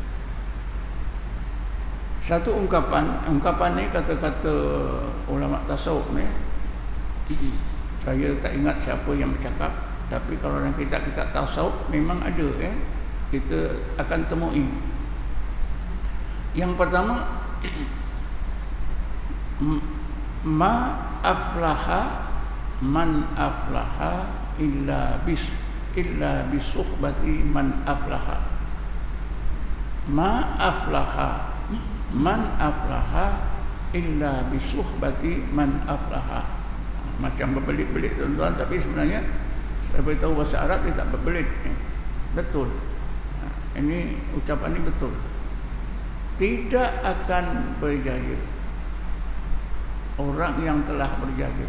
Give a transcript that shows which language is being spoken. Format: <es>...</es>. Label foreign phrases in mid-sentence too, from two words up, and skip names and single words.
<ms>Satu ungkapan ni kata-kata ulama tasawuf ni, saya tak ingat siapa yang bercakap, tapi kalau dalam kitab-kitab tasawuf memang ada, kita akan temui. Yang pertama,</ms> <ar>ما أفلح من أفلح إلا بصحبة من أفلح. ما أفلح من أفلح إلا بصحبة من أفلح.</ar> <ms>Macam berbelit-belit tuan-tuan, tapi sebenarnya saya beritahu bahasa Arab dia tak berbelit. Betul. Ini ucapan ini betul. Tidak akan berjaya orang yang telah berjaya.</ms>